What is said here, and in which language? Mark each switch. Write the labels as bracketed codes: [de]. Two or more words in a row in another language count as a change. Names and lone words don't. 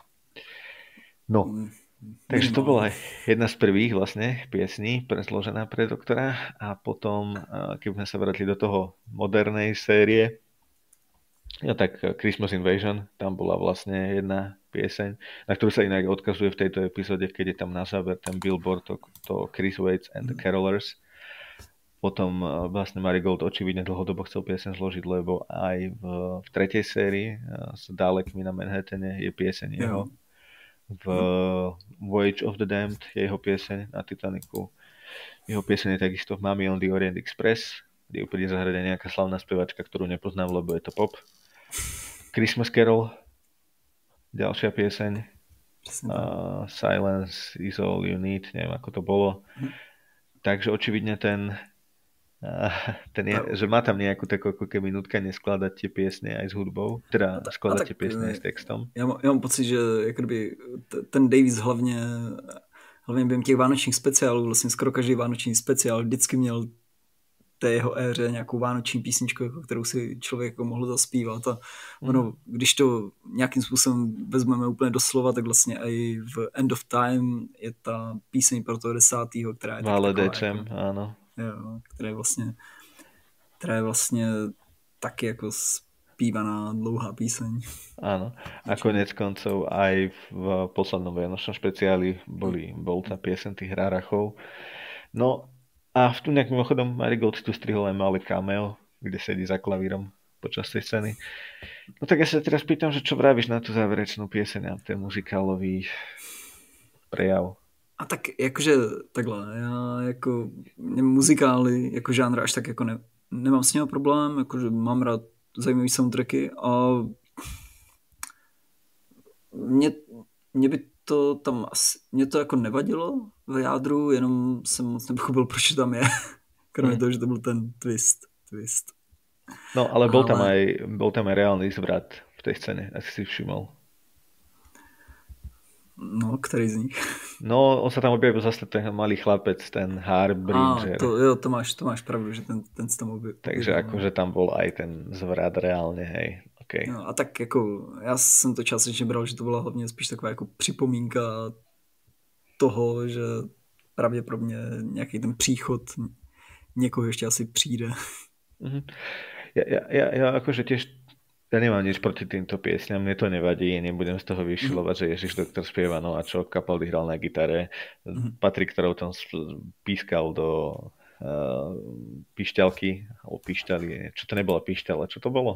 [sk] No, takže to bola jedna z prvých vlastne piesní prezložená pre doktora a potom, keď sme sa vrátili do toho modernej série, tak Christmas Invasion, tam bola vlastne jedna pieseň, na ktorú sa inak odkazuje v tejto epizóde, keď je tam na záver ten billboard, to Chris Waits and the Carolers. Potom vlastne Marigold očividne dlhodobo chcel pieseň zložiť, lebo aj v tretej sérii s Dalekmi na Manhattane je pieseň jeho. V Voyage of the Damned je jeho pieseň na Titanicu. Jeho pieseň je takisto v Mommy on the Orient Express, kde úplne zahrade nejaká slavná spevačka, ktorú nepoznám, lebo je to pop. Christmas Carol, ďalšia pieseň. Silence is all you need, neviem ako to bolo. Takže očividne že má tam nejakú takú ako keby nutkanie skladať tie piesne aj s hudbou, teda skladať tie piesne aj s textom. [cs] Já mám pocit, že jakoby, ten Davies hlavně během těch vánočních speciálů, vlastně skoro každý vánoční speciál vždycky měl té jeho éře nějakou vánoční písničku, jako kterou si člověk jako mohl zaspívat a ono, když to nějakým způsobem vezmeme úplně doslova, tak vlastně i v End of Time je ta píseň pro toho 10., která je taková, jako, áno. Jo, která je vlastně taky jako zpívaná dlouhá píseň. [sk] Áno. A konec koncov aj v poslednom vianočnom špeciáli bol tá pieseň tých Rárachov. No a v tu nejak mimochodom Marigold tu strihol aj malé cameo, kde sedí za klavírom počas tej scény. No tak ja sa teraz pýtam, že čo vravíš na tú záverečnú pieseň a ten muzikálový prejav? [cs] A tak jakože takhle, já jako muzikály jako žánr až tak jako nemám s něho problém, jakože mám rád zajímavý soundtracky a mě by to tam asi, mě to jako nevadilo v jádru, jenom jsem moc nepochopil, proč tam je, kromě toho, že to byl ten twist. [sk] No, ale bol tam aj reálny zvrat v tej scéne, ak si všimol. [cs] No, který z nich? [sk] No, on sa tam objavil zase ten malý chlapec, ten Harbinger. To máš pravdu, že ten sa tam objavil. Takže akože tam bol aj ten zvrat reálne, hej. [cs] Okay. No, a tak jako, já jsem to částečně bral, že to byla hlavně spíš taková jako připomínka toho, že pravděpodobně nějaký ten příchod někoho ještě asi přijde. Mm-hmm. [sk] Ja akože tiež ja nemám nič proti týmto piesňam, mne to nevadí, nebudem z toho vyšilovať, že Ježiš doktor spieva, no a čo Capaldi hral na gitare, Patrick Troughton pískal do pišťalky, alebo pišťali, čo to nebola pišťala, čo to bolo?